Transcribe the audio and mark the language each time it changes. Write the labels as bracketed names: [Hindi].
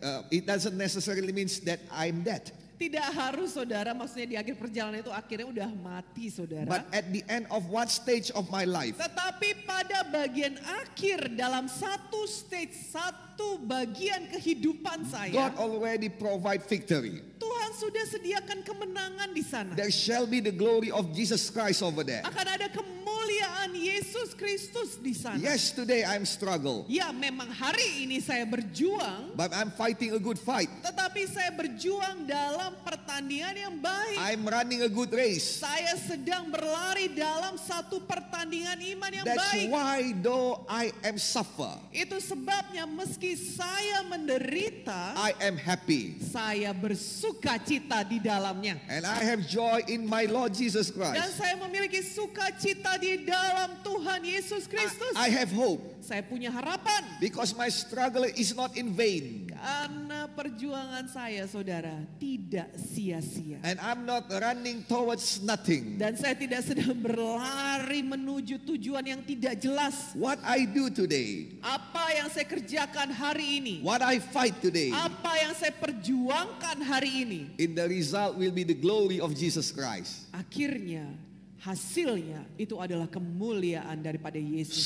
[English] it doesn't necessarily means that I'm dead. [Indonesian] Tidak harus saudara, maksudnya di akhir perjalanan itu akhirnya udah mati saudara. [English] But at the end of one stage of my life, [Indonesian] Tetapi pada bagian akhir dalam satu stage, satu bagian kehidupan saya, [English] God already provide victory. [Indonesian] Tuhan sudah sediakan kemenangan di sana. [English] There shall be the glory of Jesus Christ over there. [Indonesian] Akan ada kemuliaan Yesus Kristus di sana. [English] Yes, today I'm struggle, [Indonesian] Ya, memang hari ini saya berjuang, [English] but I'm fighting a good fight. [Indonesian] tetapi saya berjuang dalam pertandingan yang baik. [English] I'm running a good race. [Indonesian] Saya sedang berlari dalam satu pertandingan iman yang [English] That's [Indonesian] baik. [English] why though I am suffer, [Indonesian] Itu sebabnya meski saya menderita, [English] I am happy. [Indonesian] saya bersuka cita di dalamnya. [English] And I have joy in my Lord Jesus [Indonesian] Dan [English] Christ. [Indonesian] saya memiliki sukacita di dalam Tuhan Yesus Kristus. [English] I have hope [Indonesian] Saya punya harapan. [English] because my struggle is not in vain. [Indonesian] Karena perjuangan saya saudara tidak sia-sia. [English] And I'm not running towards nothing. [Indonesian] Dan saya tidak sedang berlari menuju tujuan yang tidak jelas. [English] What I do today, [Indonesian] Apa yang saya kerjakan hari ini, [English] what I fight today, [Indonesian] apa yang saya perjuangkan hari ini, [English] in the result will be the glory of Jesus Christ. [Indonesian] akhirnya hasilnya itu adalah kemuliaan daripada Yesus.